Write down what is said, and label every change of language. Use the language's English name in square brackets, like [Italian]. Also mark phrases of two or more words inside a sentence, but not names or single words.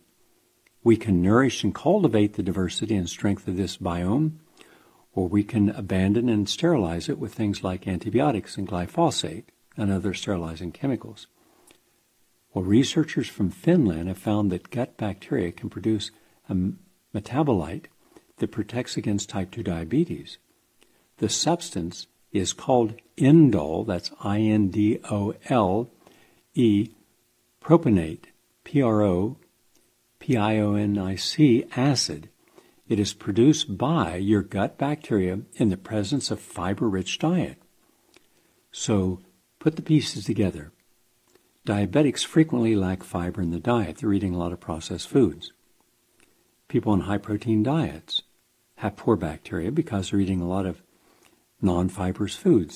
[English] We can nourish and cultivate the diversity and strength of this biome, or we can abandon and sterilize it with things like antibiotics and glyphosate and other sterilizing chemicals. Well, researchers from Finland have found that gut bacteria can produce a metabolite that protects against type 2 diabetes. The substance is called indole, that's I-N-D-O-L-E, propionate, P-R-O-P-I-O-N-I-C acid. It is produced by your gut bacteria in the presence of fiber-rich diet. So put the pieces together. Diabetics frequently lack fiber in the diet. They're eating a lot of processed foods. People on high-protein diets have poor bacteria because they're eating a lot of non-fibrous foods.